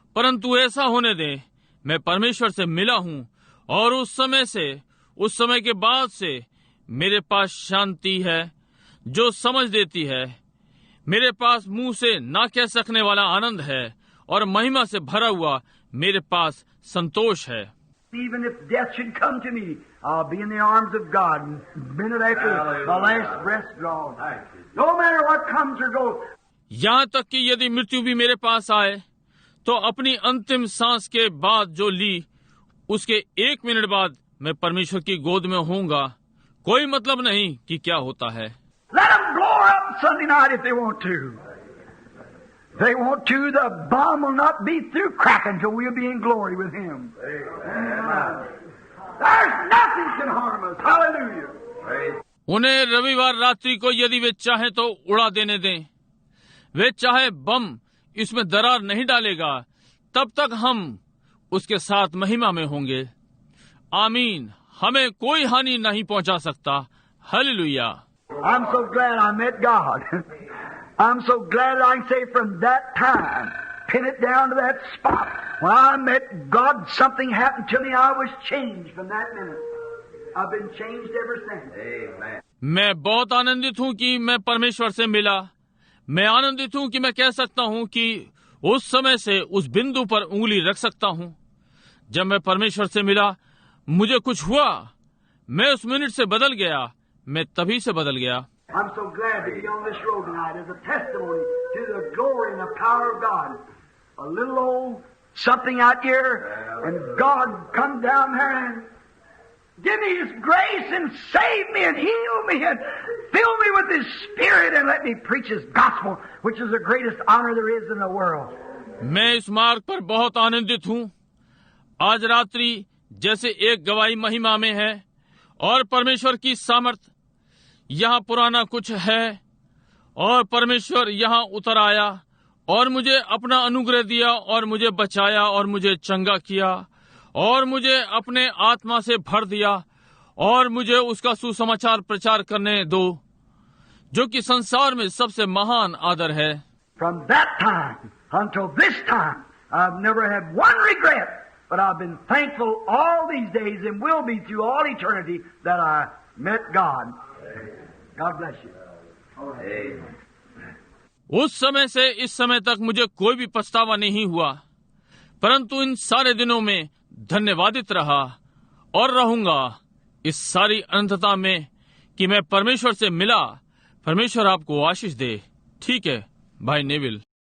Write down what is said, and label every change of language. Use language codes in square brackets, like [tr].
[hi] परंतु ऐसा होने दें, मैं परमेश्वर से मिला हूं और उस समय के बाद से मेरे पास शांति है जो समझ देती है। मेरे पास मुंह से ना कह सकने वाला आनंद है और महिमा से भरा हुआ मेरे पास संतोष है। [en] Even if death should come to me, I'll be in the arms of God. Minute after my last breath drawn. No matter what comes or goes. [hi] यहाँ तक कि यदि मृत्यु भी मेरे पास आए, तो अपनी अंतिम सांस के बाद जो ली, उसके 1 मिनट बाद मैं परमेश्वर की गोद में होऊंगा। कोई मतलब नहीं कि क्या होता है। [en] Let them blow up Sunday night if they want to. If they want to, the bomb will not be through cracking till we'll be in glory with Him. Amen. There's nothing can harm us. Hallelujah. [hi] उन्हें रविवार रात्रि को यदि वे चाहें तो उड़ा देने दें। वे चाहे बम इसमें दरार नहीं डालेगा, तब तक हम उसके साथ महिमा में होंगे। आमीन। हमें कोई हानि नहीं पहुंचा सकता। Hallelujah. [en] I'm so glad I met God. I'm so glad I can say from that time, pin it down to that spot. When I met God, something happened to me. I was changed from that minute. I've been changed ever since. Amen. [hi] मैं बहुत आनंदित हूँ कि मैं परमेश्वर से मिला। मैं आनंदित हूँ कि मैं कह सकता हूँ कि उस समय से उस बिंदु पर उंगली रख सकता हूँ। जब मैं परमेश्वर से मिला, मुझे कुछ हुआ। मैं उस मिनट से बदल गया। मैं तभी से बदल गया। [en] I'm so glad to be on this road tonight as a testimony to the glory and the power of God. A little old something out here, and God come down there and give me His grace and save me and heal me and fill me with His Spirit and let me preach His gospel, which is the greatest honor there is in the world. [hi] मैं इस मार्ग पर बहुत आनंदित हूँ। आज रात्रि जैसे एक गवाही महिमा में है और परमेश्वर की सामर्थ यहाँ पुराना कुछ है और परमेश्वर यहाँ उतर आया और मुझे अपना अनुग्रह दिया और मुझे बचाया और मुझे चंगा किया और मुझे अपने आत्मा से भर दिया और मुझे उसका सुसमाचार प्रचार करने दो, जो कि संसार में सबसे महान आदर है। [en] From that time until this time, I've never had one regret, but I've been thankful all these days and will be through all eternity that I met God. God bless you. Amen. [hi] उस समय से इस समय तक मुझे कोई भी पछतावा नहीं हुआ, परंतु इन सारे दिनों में धन्यवादित रहा और रहूंगा इस सारी अनंतता में कि मैं परमेश्वर से मिला। परमेश्वर आपको आशीष दे। ठीक है भाई नेविल।